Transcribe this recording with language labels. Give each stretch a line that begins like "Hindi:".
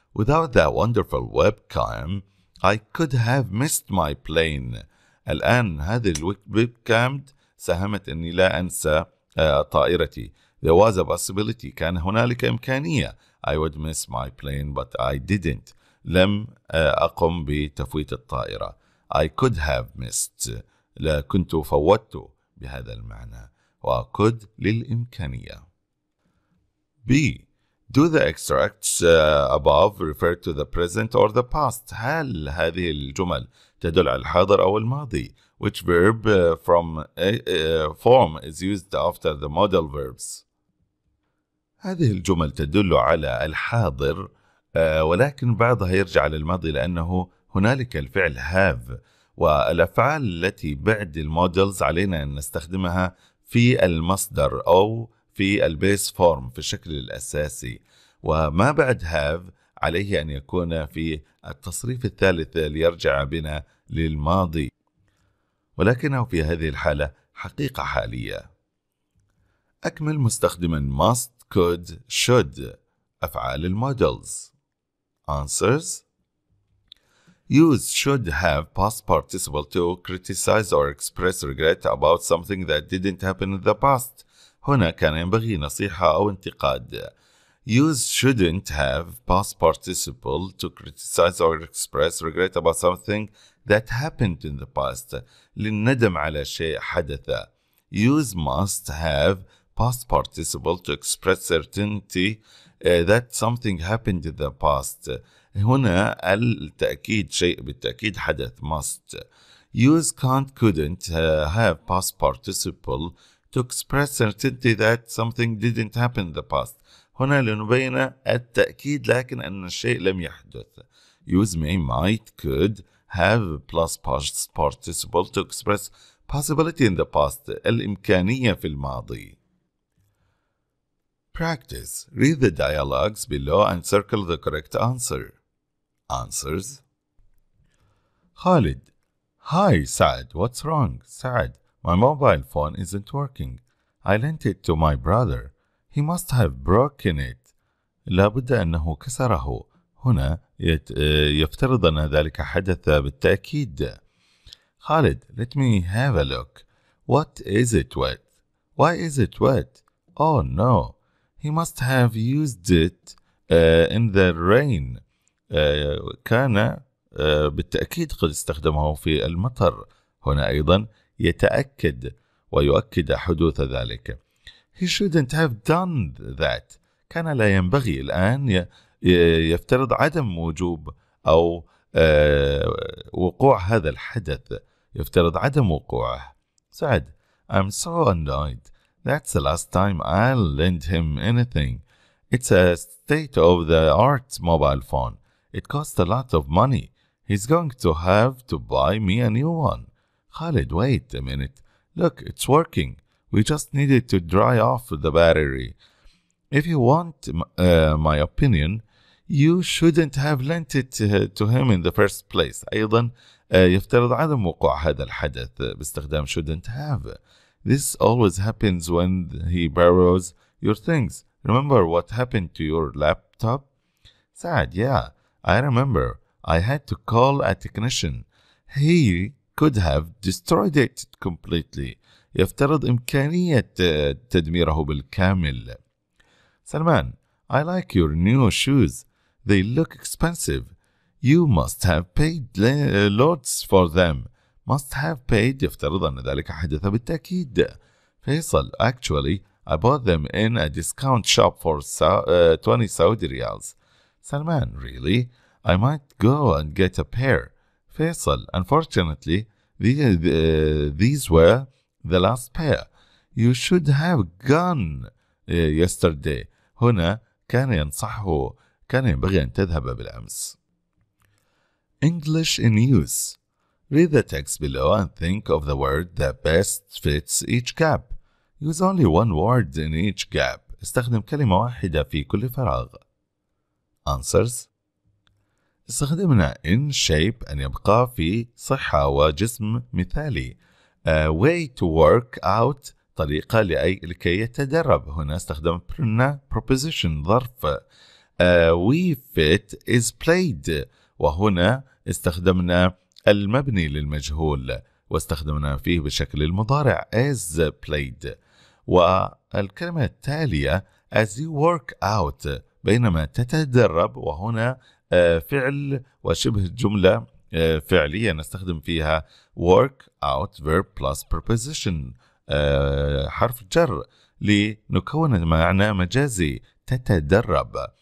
English: Without that wonderful webcam I could have missed my plane.
Arabic: الآن هذه الwebcam ساهمت أني لا أنسى طائرتي.
English: There was a possibility
Arabic: كان هنالك إمكانية
English: I would miss my plane but I didn't.
Arabic: لم أقم بتفويت الطائرة.
English: I could have missed
Arabic: لا كنت فوتت بهذا المعنى، و could للإمكانية.
English: B. Do the extracts above refer to the present or the past.
Arabic: هل هذه الجمل تدل على الحاضر أو الماضي؟
English: Which verb from form is used after the modal verbs?
Arabic: هذه الجمل تدل على الحاضر ولكن بعضها يرجع للماضي لأنه هنالك الفعل have والأفعال التي بعد المودلز علينا أن نستخدمها في المصدر أو في البيس فورم في الشكل الأساسي، وما بعد have عليه أن يكون في التصريف الثالث ليرجع بنا للماضي، ولكنه في هذه الحالة حقيقة حالية. أكمل مستخدما must, could, should أفعال المودلز.
English: Answers: Use should have past participle to criticize or express regret about something that didn't happen in the past.
Arabic: هنا كان ينبغي نصيحة أو انتقاد.
English: Use shouldn't have past participle to criticize or express regret about something that happened in the past.
Arabic: للندم على شيء حدث.
English: Use must have past participle to express certainty that something happened in the past.
Arabic: هنا التأكيد شيء بالتأكيد حدث must.
English: Use can't, couldn't have past participle to express certainty that something didn't happen in the past.
Arabic: هنا لنبين التأكيد لكن أن الشيء لم يحدث.
English: Use may, might, could have plus past participle to express possibility in the past.
Arabic: الإمكانية في الماضي.
English: Practice. Read the dialogues below and circle the correct answer. Answers: Khalid: Hi, Saad. What's wrong? Saad: My mobile phone isn't working. I lent it to my brother. He must have broken it.
Arabic: لابد أنه كسره. هنا يفترض أن ذلك حدث بالتأكيد.
English: Khalid: Let me have a look. What is it wet? Why is it wet? Oh no. He must have used it in the rain.
Arabic: كان بالتأكيد قد استخدمه في المطر. هنا أيضا يتأكد ويؤكد حدوث ذلك.
English: He shouldn't have done that.
Arabic: كان لا ينبغي. الآن يفترض عدم وجوب أو وقوع هذا الحدث. يفترض عدم وقوعه.
English: سعد: I'm so annoyed. That's the last time I'll lend him anything. It's a state-of-the-art mobile phone. It costs a lot of money. He's going to have to buy me a new one. Khalid: Wait a minute. Look, it's working. We just needed to dry off the battery. If you want my opinion, you shouldn't have lent it to him in the first place.
Arabic: أيضا يفترض عدم وقوع هذا الحدث باستخدام shouldn't have.
English: This always happens when he borrows your things. Remember what happened to your laptop? Saad: Yeah, I remember. I had to call a technician. He could have destroyed it completely.
Arabic: يفترض إمكانية تدميره بالكامل.
English: سلمان: I like your new shoes. They look expensive. You must have paid loads for them. Must have paid
Arabic: يفترض أن ذلك حدث بالتأكيد.
English: فيصل: Actually, I bought them in a discount shop for 20 Saudi riyals. Salman: Really? I might go and get a pair. Faisal: Unfortunately, these were the last pair. You should have gone yesterday.
Arabic: هنا كان ينصحه. كان ينبغي أن تذهب بالأمس.
English: English in use. Read the text below and think of the word that best fits each gap. Use only one word in each gap.
Arabic: استخدم كلمة واحدة في كل فراغ.
English: Answers.
Arabic: استخدمنا
English: in shape
Arabic: أن يبقى في صحة وجسم مثالي.
English: Way to work out
Arabic: طريقة لكي يتدرب. هنا استخدمنا preposition ظرف.
English: We fit is played.
Arabic: وهنا استخدمنا المبني للمجهول واستخدمنا فيه بالشكل المضارع
English: as played.
Arabic: والكلمة التالية
English: as you work out
Arabic: بينما تتدرب، وهنا فعل وشبه جملة فعلية نستخدم فيها work out
English: verb plus preposition
Arabic: حرف جر لنكون معنى مجازي تتدرب.